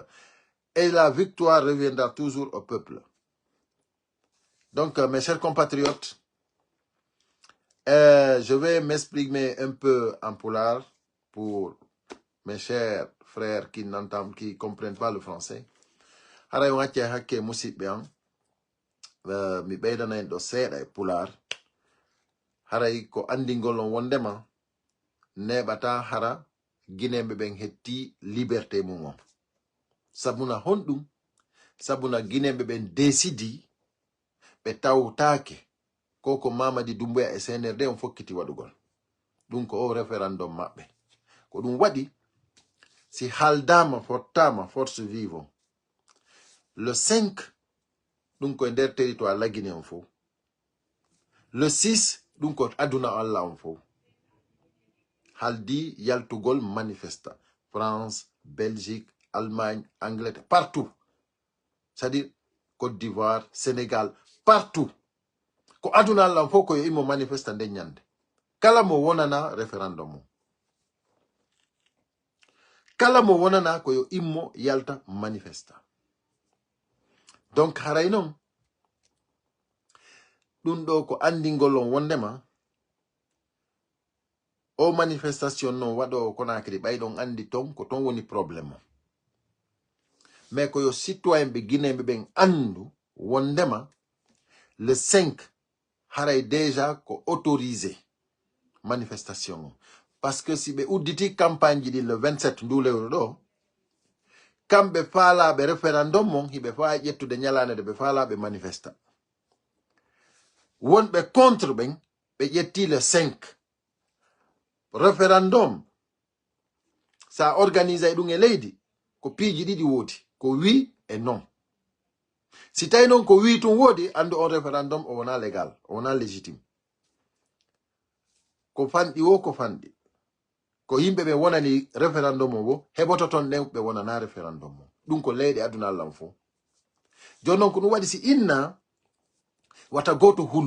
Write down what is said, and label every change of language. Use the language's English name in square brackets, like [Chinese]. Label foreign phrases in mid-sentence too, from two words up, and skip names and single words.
[French] Et la victoire reviendra toujours au peuple. Donc, mes chers compatriotes, je vais m'exprimer un peu en poulard pour mes chers frères qui n'entendent, qui comprennent pas le français. [Fula] Haray wacce hakke musidɓe am mi ɓeydana en ɗo seeɗa e pular haray ko andingol on wondema neɓata hara guineɓe ɓen hetti liberté mum on sabuna honɗum sabuna guineɓe ɓen décidi ɓe tawtake ko Mamadi Doumbouya e CNRD on fokkiti waɗugol ɗum ko o référendum maɓɓe ko ɗum waɗi si haldama fottama [French] force vive [Fula] on le 5 ɗum ko nder [French] territoire la Guinée [Fula] on fo le 6 ɗum ko aduna Allah on fo haldi yaltugol manifesta France, Belgique, Allemagne, Angleterre, partout. [French] C'est-à-dire Côte d'Ivoire, Sénégal, partout. [Fula] Ko aduna Allah fo ko yo immo manifesta nde nyande. Kala mo wonana référendum. Kala mo wonana ko yo immo yalta manifesta. Donc haray non ɗum ɗo ko andingol on wondema o manifestation non waɗo Conakry ɓayɗon andi ton ko ton woni probléme o mais ko yo citoyen ɓe guinéɓe ɓen andu wondema le 5 haray déjà ko [French] autorisé manifestation [Fula] o [French] parce que [Fula] si ɓe udditi campagne ji ɗin le 27 ndulewru ɗo kamɓe faalaɓe référendum mon hiɓe faa ƴettude ñalande de ɓe faalaɓe manifesta wonɓe contre ɓen ɓe ƴetti le 5 référendum sa organise ɗum e leydi ko piiji ɗiɗi woodi ko [French] oui et non [Fula] si tawi noon ko oui tum woodi andu on référendum o wona légal o wona légitime ko fanɗi wo ko fanɗi ko yimɓe ɓe wonani référendum o bo heɓoto ton ɗen ɓe wonana référendum o ɗum ko leyɗe aduna allah fo joni noon ko ɗum waɗi si inna watta goto